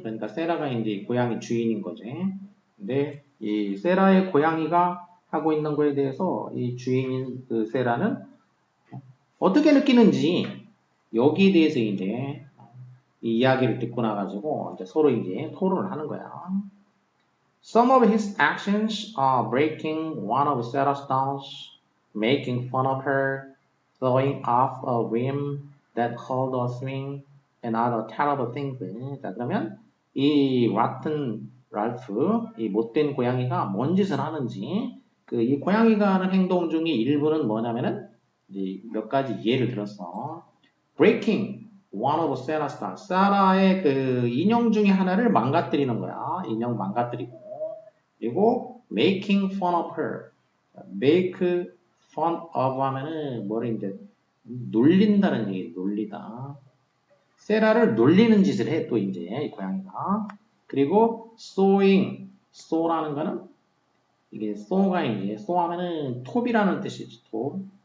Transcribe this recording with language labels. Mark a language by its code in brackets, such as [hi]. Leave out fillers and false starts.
[ko] 그러니까 세라가 이제 고양이 주인인 거지. 근데 이 세라의 고양이가 하고 있는 거에 대해서 이 주인인 그 세라는 어떻게 느끼는지 여기에 대해서 이제 이 이야기를 듣고 나가지고 이제 서로 이제 토론을 하는 거야. [en] Some of his actions are breaking one of Sarah's dolls, making fun of her, throwing off a whim that held a swing, and other terrible things. [ko] 자, 그러면 이 rotten 랄프, 이 못된 고양이가 뭔 짓을 하는지, 이 고양이가 하는 행동 중에 일부는 뭐냐면은 이제 몇 가지 예를 들었어. [en] Breaking one of Sarah's dolls. [ko] 사라의 그 인형 중에 하나를 망가뜨리는 거야. 인형 망가뜨리고. 그리고 [en] making fun of her. [ko] make fun of 하면은 뭐를 이제 놀린다는 얘기, 놀리다. 세라를 놀리는 짓을 해, 또 이제 이 고양이가. 그리고 sewing, sew라는 거는 이게 sew가 이제 sew 하면은 톱이라는 뜻이지, 톱.